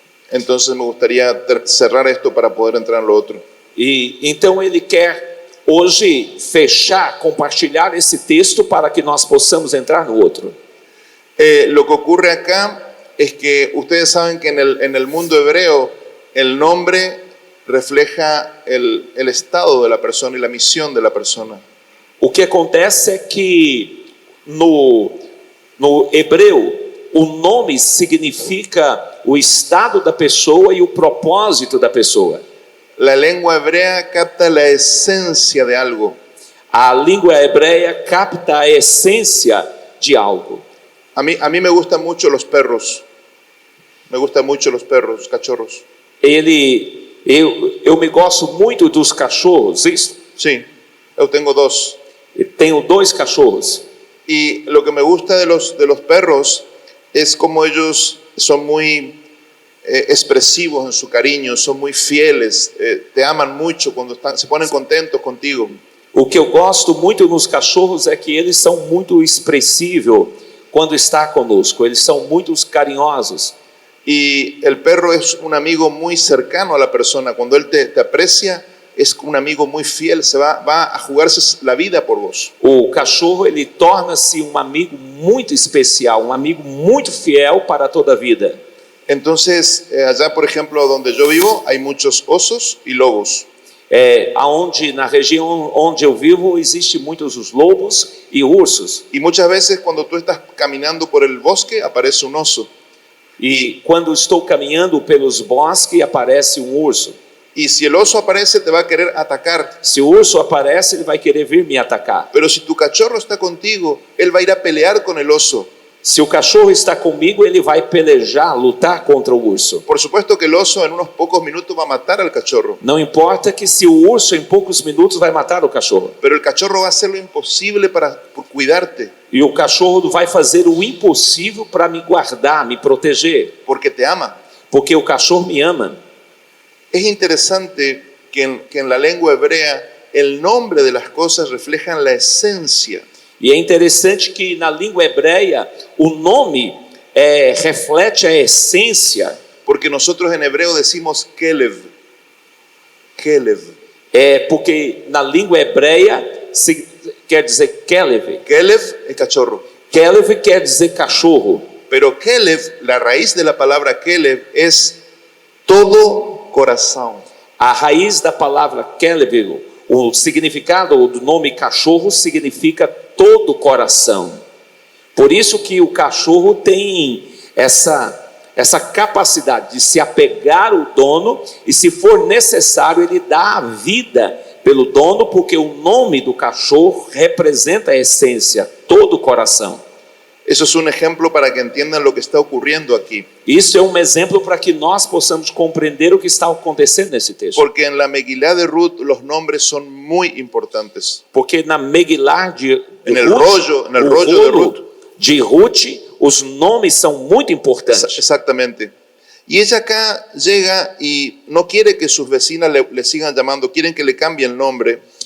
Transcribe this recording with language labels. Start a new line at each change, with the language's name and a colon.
Spanish: Entonces me gustaría cerrar esto para poder entrar en lo otro.
Portuguese: E então ele quer hoje fechar, compartilhar esse texto para que nós possamos entrar no outro.
Spanish: Lo que ocurre acá es que ustedes saben que en el mundo hebreo el nombre refleja el estado de la persona y la misión de la persona.
Portuguese: O que acontece é que no hebreu o nome significa o estado da pessoa e o propósito da pessoa.
Spanish: La lengua hebrea capta la esencia de algo.
Portuguese: A língua hebreia capta a essência de algo.
Spanish: A mí me gustan mucho los perros. Me gustan mucho los perros, los cachorros.
Portuguese: Eu me gosto muito dos cachorros, isso?
Spanish: Sí, yo tengo dos.
Portuguese: Eu tenho 2 cachorros.
Spanish: Y lo que me gusta de los perros es como ellos son muy expresivos en su cariño, son muy fieles, te aman mucho cuando se ponen contentos contigo.
Portuguese: O que eu gosto muito nos cachorros é que eles são muito expressivos quando está conosco, eles são muito carinhosos.
Spanish: Y el perro es un amigo muy cercano a la persona, cuando él te aprecia, es un amigo muy fiel, va a jugarse la vida por vos.
Portuguese: O cachorro, ele torna-se um amigo muito especial, um amigo muito fiel para toda a vida.
Spanish: Entonces, allá por ejemplo donde yo vivo hay muchos osos y lobos.
Portuguese: Na região onde eu vivo existe muitos os lobos e ursos.
Spanish: Y muchas veces cuando tú estás caminando por el bosque aparece un oso.
Portuguese: E quando estou caminhando pelos bosques aparece um urso.
Spanish: Y si el oso aparece te va a querer atacar.
Portuguese: Se o urso aparece, ele vai querer vir me atacar.
Spanish: Pero si tu cachorro está contigo, él va a ir a pelear con el oso.
Portuguese: Se o cachorro está comigo, ele vai pelejar, lutar contra o urso.
Spanish: Por supuesto que el oso en unos pocos minutos va a matar al cachorro,
Portuguese: Não importa que se o urso em poucos minutos vai matar o cachorro.
Spanish: pero el cachorro va a hacer lo imposible por cuidarte,
Portuguese: E o cachorro vai fazer o impossível para me guardar, me proteger.
Spanish: porque te ama.
Portuguese: Porque o cachorro me ama.
Spanish: Es interesante que en la lengua hebrea el nombre de las cosas reflejan la esencia.
Portuguese: E é interessante que na língua hebreia o nome reflete a essência.
Spanish: Porque nosotros en hebreo decimos Kelev. Kelev.
Portuguese: Porque na língua hebreia quer dizer Kelev.
Spanish: Kelev es cachorro.
Portuguese: Kelev quer dizer cachorro.
Spanish: Pero Kelev, la raíz de la palabra Kelev es todo corazón.
Portuguese: A raiz da palavra Kelev, o significado do nome cachorro significa todo coração. Por isso que o cachorro tem essa capacidade de se apegar ao dono e, se for necessário, ele dá a vida pelo dono, porque o nome do cachorro representa a essência, todo o coração.
Spanish: Eso es un ejemplo para que entiendan lo que está ocurriendo aquí.
Portuguese: Isso é exemplo para que nós possamos compreender o que está acontecendo nesse texto.
Spanish: Porque en la Megilá de Ruth los nombres son muy importantes.
Portuguese: Porque na Megilá
Spanish: En el rollo de Ruth,
Portuguese: os nomes são muito importantes.
Spanish: Exactamente. Y ella acá llega y no quiere que sus vecinas le sigan llamando, quieren que le cambie el nombre.